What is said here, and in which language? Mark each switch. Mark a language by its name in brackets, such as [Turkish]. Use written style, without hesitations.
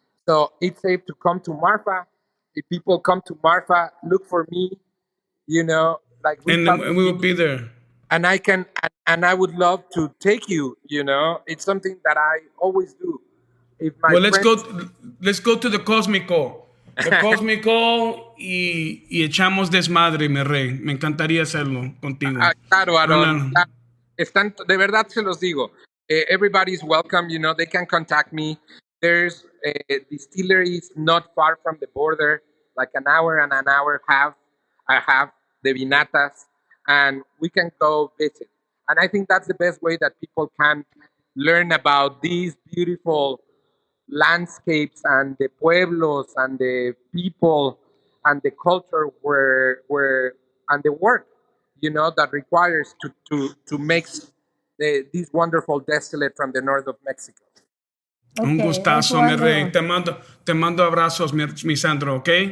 [English] So it's safe to come to Marfa. If people come to Marfa, look for me. You know, like we will be there. And I can, and I would love to take you. You know, it's something that I always do. If my let's go to the Cósmico. [Spanish] El Cósmico y echamos desmadre, mi rey. Me encantaría hacerlo contigo. Claro, Aaron. Están, de verdad se los digo. [English] Everybody's welcome. You know, they can contact me. There's distilleries not far from the border, like an hour and an hour half. I have the vinatas, and we can go visit. And I think that's the best way that people can learn about these beautiful landscapes and the pueblos and the people and the culture where and the work, you know, that requires to make this wonderful distillate from the north of Mexico. [Spanish] Okay, un gustazo, mi rey. Te mando abrazos, mi Sandro, ¿ok?